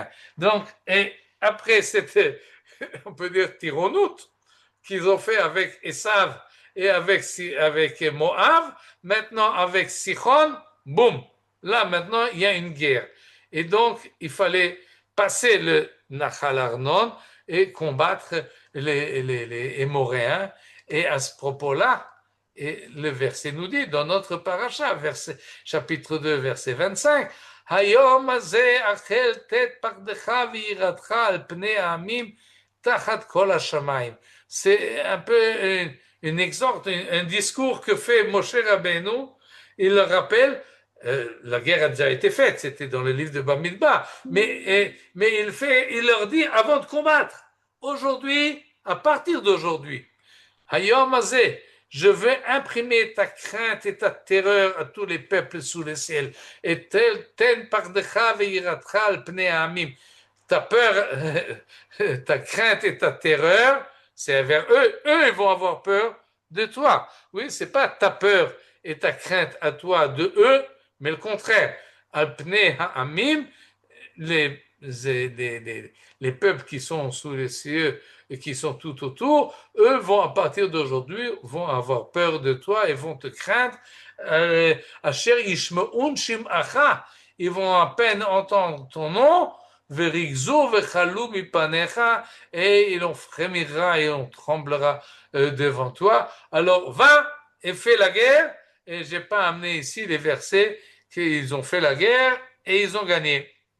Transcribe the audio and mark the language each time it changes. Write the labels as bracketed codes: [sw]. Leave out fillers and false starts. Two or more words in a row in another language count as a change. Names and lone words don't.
[fr] Donc, et après cette, on peut dire, tyronoute qu'ils ont fait avec Esav et avec Moab, maintenant avec Sichon, boum, là maintenant il y a une guerre. Et donc, il fallait passer le Nachal Arnon et combattre les Émoréens. Et à ce propos-là, et le verset nous dit, dans notre paracha, chapitre 2, verset 25, [he] היום הזה אחל תת פחדך ויראתך על פני העמים תחת כל השמים. [fr] C'est un peu une exhorte, un discours que fait Moshe Rabbeinu. Il le rappelle, la guerre a déjà été faite, c'était dans le livre de Bamidbar, mais il leur dit avant de combattre, aujourd'hui, à partir d'aujourd'hui, [he] היום הזה, [fr] je veux imprimer ta crainte et ta terreur à tous les peuples sous le ciel. [he] תת פחדך ויראתך על פני העמים. [fr] Ta peur, ta crainte et ta terreur, c'est vers eux. Eux, ils vont avoir peur de toi. Oui, c'est pas ta peur et ta crainte à toi de eux, mais le contraire. [he] על פני העמים, [fr] les peuples qui sont sous les cieux et qui sont tout autour, eux vont à partir d'aujourd'hui vont avoir peur de toi et vont te craindre. [he] אשר ישמעון שמעך, [fr] ils vont à peine entendre ton nom, [he] ורגזו וחלו מפניך, [fr] et ils en frémira et on tremblera devant toi. Alors va et fais la guerre. Et j'ai pas amené ici les versets qu'ils ont fait la guerre et ils ont gagné.